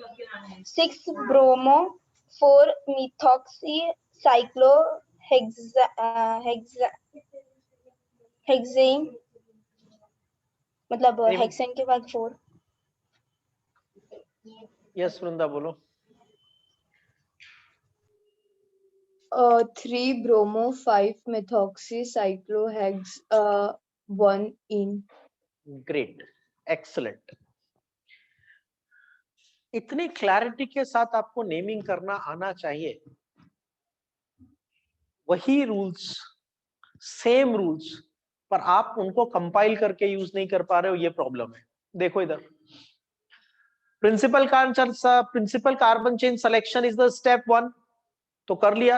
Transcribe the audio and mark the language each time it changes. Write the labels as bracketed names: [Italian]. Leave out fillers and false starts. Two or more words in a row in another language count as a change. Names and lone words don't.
[English] 6 bromo हेक्सेन, मतलब Any- [Hindi] हेक्सेन के बाद 4. यस वृंदा बोलो। [English] 3 bromo 5 methoxy cyclohex 1 in. great, excellent. [Hindi] इतनी क्लैरिटी के साथ आपको नेमिंग करना आना चाहिए। वही रूल्स, [English] same rules, [Hindi] पर आप उनको कंपाइल करके यूज नहीं कर पा रहे हो, ये प्रॉब्लम है। देखो इधर, [English] principal carbon chain selection is the step 1, [Hindi] तो कर लिया।